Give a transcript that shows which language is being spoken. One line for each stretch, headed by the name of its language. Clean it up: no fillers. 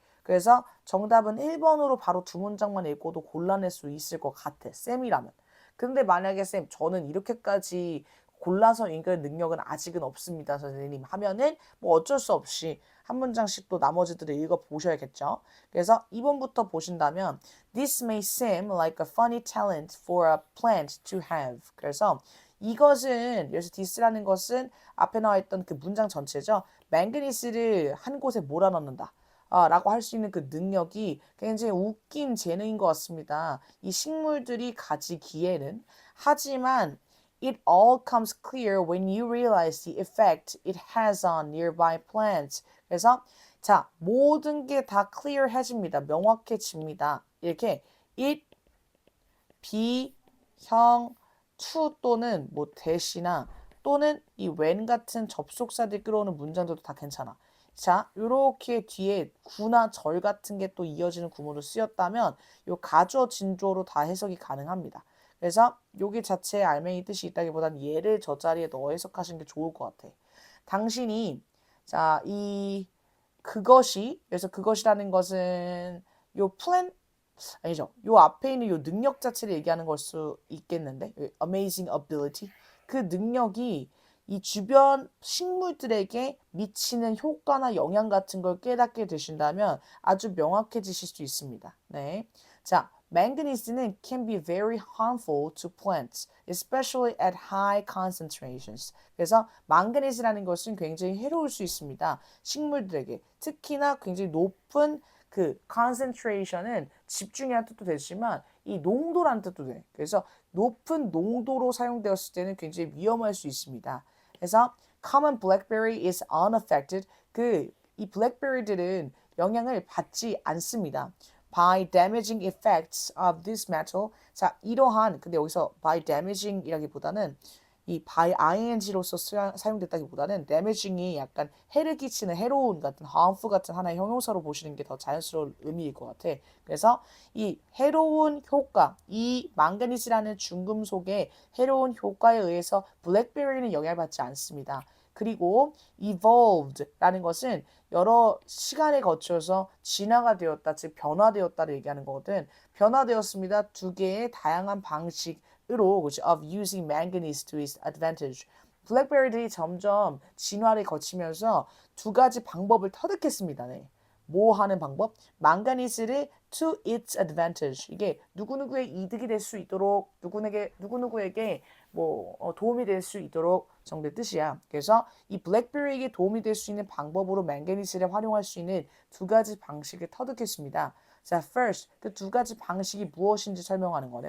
Korean: 그래서 정답은 1번으로 바로 두 문장만 읽고도 골라낼 수 있을 것 같아. 쌤이라면. 근데 만약에 쌤 저는 이렇게까지 골라서 읽을 능력은 아직은 없습니다 선생님 하면은 뭐 어쩔 수 없이 한 문장씩 또 나머지들을 읽어보셔야겠죠. 그래서 2번부터 보신다면
English: This may seem like a funny talent for a plant to have.
Korean: 그래서 이것은 여기서 this라는 것은 앞에 나와 있던 그 문장 전체죠. 맹그니스를 한 곳에 몰아넣는다. 라고 할 수 있는 그 능력이 굉장히 웃긴 재능인 것 같습니다. 이 식물들이 가지기에는 하지만
English: it all comes clear when you realize the effect it has on nearby plants.
Korean: 그래서 자 모든 게 다 clear해집니다. 명확해집니다. 이렇게 it, be, 형, to 또는 뭐 대시나 또는 이 when 같은 접속사들 끌어오는 문장들도 다 괜찮아. 자, 요렇게 뒤에 구나 절 같은 게 또 이어지는 구문으로 쓰였다면 요 가주어 진주어로 다 해석이 가능합니다. 그래서 여기 자체에 알맹이 뜻이 있다기보단 얘를 저 자리에 넣어 해석하시는 게 좋을 것 같아. 당신이 자, 이 그것이 그래서 그것이라는 것은 요 플랜 아니죠. 요 앞에 있는 요 능력 자체를 얘기하는 걸 수 있겠는데 amazing ability 그 능력이 이 주변 식물들에게 미치는 효과나 영향 같은 걸 깨닫게 되신다면 아주 명확해지실 수 있습니다. 네.
English: 자, manganese는 can be very harmful to plants, especially at high concentrations.
Korean: 그래서 망가네스라는 것은 굉장히 해로울 수 있습니다. 식물들에게 특히나 굉장히 높은 그 concentration은 집중이라는 뜻도 되지만 이 농도라는 뜻도 돼. 그래서 높은 농도로 사용되었을 때는 굉장히 위험할 수 있습니다.
English: 그래서 common blackberry is unaffected.
Korean: 이 블랙베리들은 영향을 받지 않습니다.
English: by damaging effects of this metal.
Korean: 자, 이러한 근데 여기서 by damaging이라기보다는 이 by ing로서 사용됐다기보다는 damaging이 약간 해를 끼치는 해로운 같은 harmful 같은 하나의 형용사로 보시는 게 더 자연스러운 의미일 것 같아. 그래서 이 해로운 효과, 이 망가니스라는 중금속의 해로운 효과에 의해서 블랙베리는 영향을 받지 않습니다. 그리고 evolved라는 것은 여러 시간에 거쳐서 진화가 되었다, 즉 변화되었다를 얘기하는 거거든. 변화되었습니다. 두 개의 다양한 방식으로 그렇지?
English: of using manganese to its advantage.
Korean: 블랙베리들이 점점 진화를 거치면서 두 가지 방법을 터득했습니다. 네. 뭐 하는 방법?
English: 망가니스를 to its advantage.
Korean: 이게 누구누구의 이득이 될 수 있도록 누구누구에게 뭐 도움이 될 수 있도록 정도의 뜻이야. 그래서 이 블랙베리에게 도움이 될 수 있는 방법으로 망가니스를 활용할 수 있는 두 가지 방식을 터득했습니다. 자, first 그 두 가지 방식이 무엇인지 설명하는 거네.